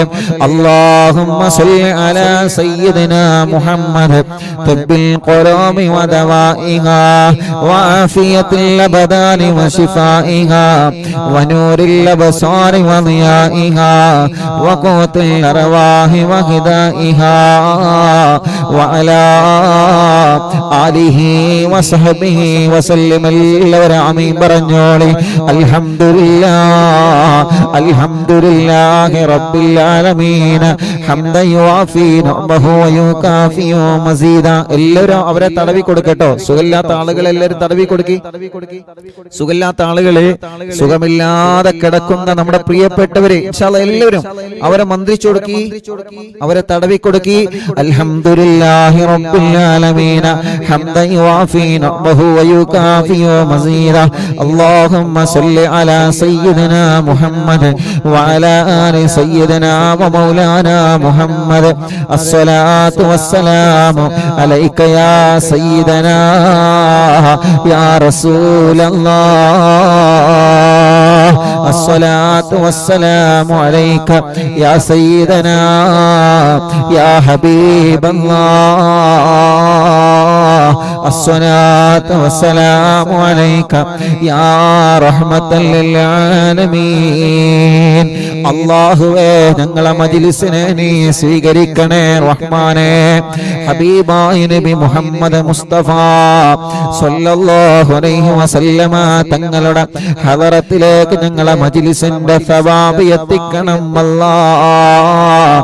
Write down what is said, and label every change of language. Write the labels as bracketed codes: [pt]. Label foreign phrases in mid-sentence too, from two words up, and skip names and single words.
[ar] اللهم صل على سيدنا محمد طب القلوب ودوائها وعافية الأبدان وشفائها ونور الأبصار وضيائها وقوت الأرواح وغذائها وعلى آله وصحبه وسلم. [ml] എല്ലാവരും ആമീൻ പറഞ്ഞോളി. [ar] الحمد لله الحمد لله رب العالمين حمدا يوافي نعمه ويكافئ مزيده. [ml] എല്ലാവരും അവരെ തടവി കൊടുക്കട്ടോ. സുഖമില്ലാത്ത ആളുകൾ എല്ലാവരും തടവി കൊടുക്കി. സുഖമില്ലാത്ത ആളുകളെ, സുഖമില്ലാതെ കിടക്കുന്ന നമ്മുടെ പ്രിയപ്പെട്ടവരെ [ar] إن شاء الله [ml] എല്ലാവരും അവരെ മന്ത്രിച്ചു കൊടുക്കി, അവരെ തടവി കൊടുക്കി. [ar] الحمد لله رب العالمين حمدا يوافي نعمه ويكافئ مزيده. اللهم صل على سيدنا محمد وعلى آل سيدنا ومولانا محمد. الصلاة والسلام عليك يا سيدنا يا رسول الله. الصلاة والسلام عليك يا سيدنا يا حبيب الله. الصلاة والسلام عليك يا رحمة للعالمين. [ml] അല്ലാഹുവേ ഞങ്ങളെ മജ്ലിസിനെ നീ സ്വീകരിക്കണേ റഹ്മാനേ. ഹബീബായ നബി മുഹമ്മദ് മുസ്തഫ [ar] صلى الله عليه وسلم [ml] തങ്ങളുടെ ഹദറത്തിലേക്ക് ഞങ്ങളെ മജ്ലിസിന്റെ സവാബ് എത്തിക്കണം അല്ലാഹ്.